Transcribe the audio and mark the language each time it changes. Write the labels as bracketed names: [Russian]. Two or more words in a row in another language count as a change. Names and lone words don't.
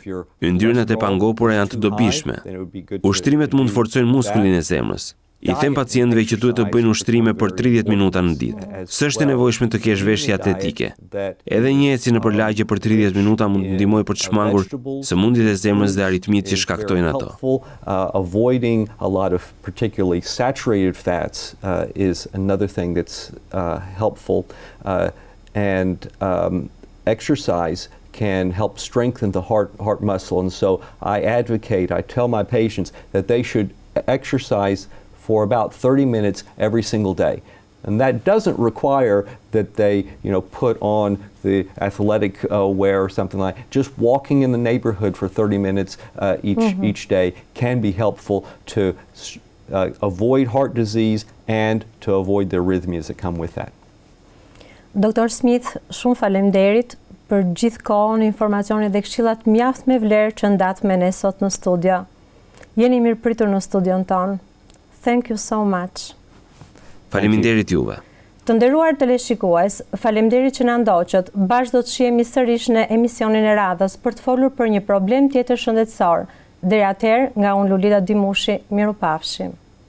[Albanian] Yndyrnat e pangopura janë të dobishme. Ushtrimet mund të forcojnë muskulin e zemrës. I them pacientëve që duhet të bëjnë ushtrime për 30 minuta në ditë. S'është e nevojshme të kesh veshje atletike. Edhe një ecje nëpër lagje për 30 minuta mund të ndihmojë për të shmangur sëmundjet e zemrës dhe aritmit që shkaktojnë ato. [English] Avoiding a lot of particularly saturated fats is another thing that's helpful. And exercise can help strengthen the heart muscle. And so I tell my patients that they should exercise for about 30 minutes every single day. And that doesn't require that they, put on the athletic wear or something like that. Just walking in the neighborhood for 30 minutes each day can be helpful to avoid heart disease and to avoid the arrhythmias that come with that. [Albanian] Doktor Smith, shumë faleminderit për gjithë kohën, informacionet dhe këshillat mjaft me vlerë që ndat me ne sot në studio. Jeni mirëpritur në studion tonë. [English] Thank you so much. [Albanian] Faleminderit juve. Të nderuar teleshikues, faleminderit që na ndoqët. Bashkë do të shihemi sërish në emisionin e radhës për të folur për një problem tjetër shëndetësor. Deri atëherë, nga unë Lulita Dimushi, mirupafshim.